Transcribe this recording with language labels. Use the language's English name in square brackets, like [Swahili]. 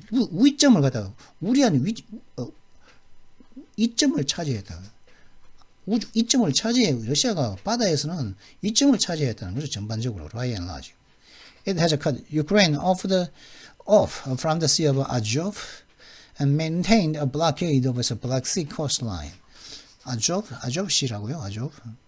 [Korean] 우위점을 갖다가, 우리한 이점을 차지했다. 이점을 차지해, 러시아가 바다에서는 이점을 차지했다는 거죠. [English] 전반적으로, by and large. It has cut Ukraine off from the Sea of Azov and maintained a blockade of its Black Sea coastline. [Korean] 아조프시라고요, 아조프.